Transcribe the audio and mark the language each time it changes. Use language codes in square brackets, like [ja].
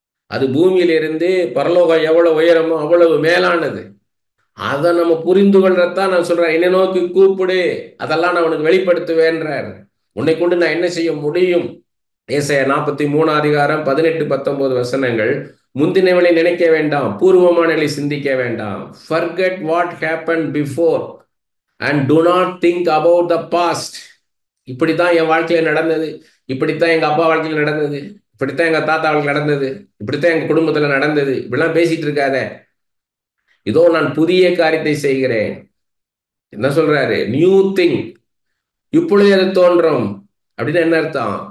[ta] அது பூமியிலிருந்து பரலோகம் எவ்வளவு உயரமோ அவ்வளவு மேலானது. அதை நம்ம புரிந்து கொள்றதான் நான் சொல்றேன். என்னை நோக்கி கூப்பிடு, அதெல்லாம் நான் உனக்கு வெளிப்படுத்துவேன்றார். உன்னை கொண்டு நான் என்ன செய்ய முடியும்? ஏசாயா 43 அதிகாரம் 18, 19 வசனங்கள். முந்தினவளை நினைக்க வேண்டாம், பூர்வமானவளை சிந்திக்க வேண்டாம். [en] Forget what happened before and do not think about the past. [ta] இப்படித்தான் என் வாழ்க்கையில நடந்தது, இப்படித்தான் எங்க அப்பா வாழ்க்கையில நடந்தது, இப்படித்தான் எங்க தாத்தா வாழ்க்கையில் நடந்தது, இப்படித்தான் எங்க குடும்பத்துல நடந்தது, இப்படிலாம் பேசிட்டு இருக்காத. இதோ நான் புதிய காரியத்தை செய்கிறேன். என்ன சொல்றாரு? நியூ திங், இப்பொழுது அது தோன்றும். அப்படின்னு என்ன அர்த்தம்?